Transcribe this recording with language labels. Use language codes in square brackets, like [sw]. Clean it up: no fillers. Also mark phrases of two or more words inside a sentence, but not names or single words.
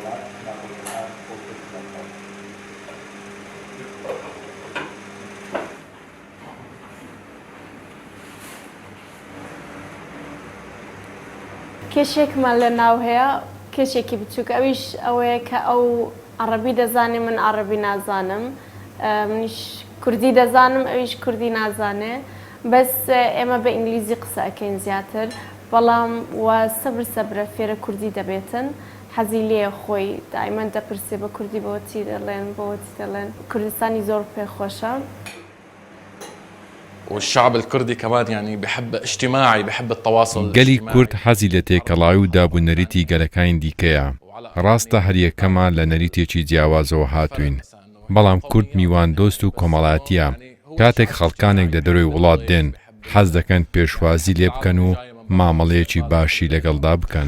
[ckb] کێشێکمان لە ناو هەیە، کێشێکی بچووکە، ئەویش ئەوەیە کە ئەو عەرەبی دەزانێ، من عەرەبی نازانم، منیش کوردی دەزانم، ئەویش کوردی نازانێ، بەس ئێمە بە ئینگلیزی قسە ئەکەین زیاتر، بەڵام وا سەبرە فێرە کوردی دەبێتن. حەزی لێ خۆی دائیمەن دەپرسێ بە کوردی بۆچی دەڵێن، بۆچی دەڵێن. کوردستانی زۆر پێخۆشە. [ar] والشعب الكردي كمان يعني بحب اجتماعي، بحب التواصل. [ckb] گەلی کورد حەزی لە تێکەڵاوی و دابوونەریتی گەلەکانی دیکەیە. ڕاستە هەریەکەمان لە نەریتێکی جیاوازەوە هاتوین، بەڵام کورد میوان دۆست و کۆمەڵاتیە. کاتێک خەڵکانێک لە دەروی وڵات دێن حەز دەکەن پێشوازی لێ بکەن و مامەڵەیەکی باشی لەگەڵدا بکەن.